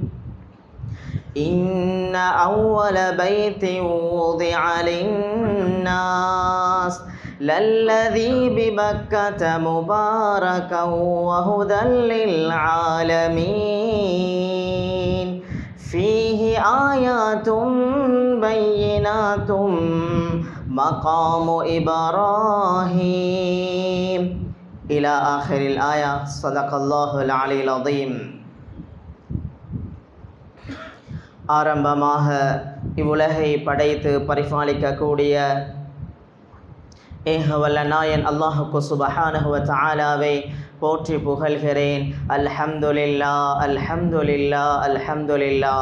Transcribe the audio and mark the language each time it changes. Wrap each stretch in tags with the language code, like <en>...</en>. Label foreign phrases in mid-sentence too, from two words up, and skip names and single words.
<ar>إن أول بيت وضع للناس للذي ببكة مباركا وهدى للعالمين فيه آيات بينات مقام إبراهيم إلى آخر الآية. صدق الله العلي العظيم.</ar> <ta>ஆரம்பமாக இவ்வுலகை படைத்து பரிபாலிக்கக்கூடிய ஏகவல்ல நாயன் அல்லாஹுக்கு</ta> <ar>سبحانه وتعالى</ar> <ta>போற்றி புகழ்கிறேன்.</ta> <ar>الحمد لله الحمد لله الحمد لله.</ar>